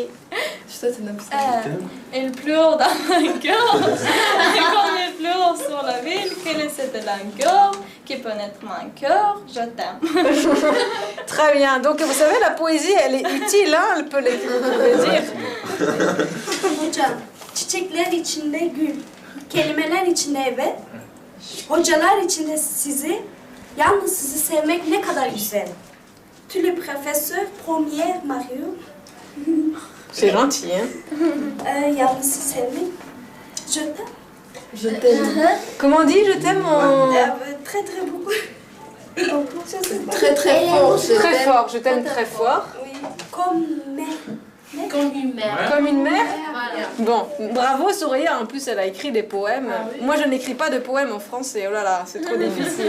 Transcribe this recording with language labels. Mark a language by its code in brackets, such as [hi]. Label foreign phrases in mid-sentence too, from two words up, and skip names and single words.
[fr] Je te il pleure dans mon cœur. Comme il pleure sur la ville, quelle est cette langue qui pénètre mon cœur? Je t'aime. Très bien. Donc, vous savez, la poésie, elle est utile, hein? Elle peut le dire. [tr] Hocam, çiçekler içinde gül, kelimeler içinde evet, hocalar içinde sizi, yalnız sizi sevmek ne kadar güzel. [fr] Tu le professeur premier Mario, C'est gentil, hein? [tr] Yalnız sevmek. [fr] Je t'aime. Je t'aime. Comment on dit je t'aime en... Très très beaucoup. Très très fort. Très fort, je t'aime très fort. Oui, comme mère. Comme une mère. Comme une mère? Voilà. Bon, bravo Soraya, en plus elle a écrit des poèmes. Moi je n'écris pas de poèmes en français, oh là là, c'est trop difficile.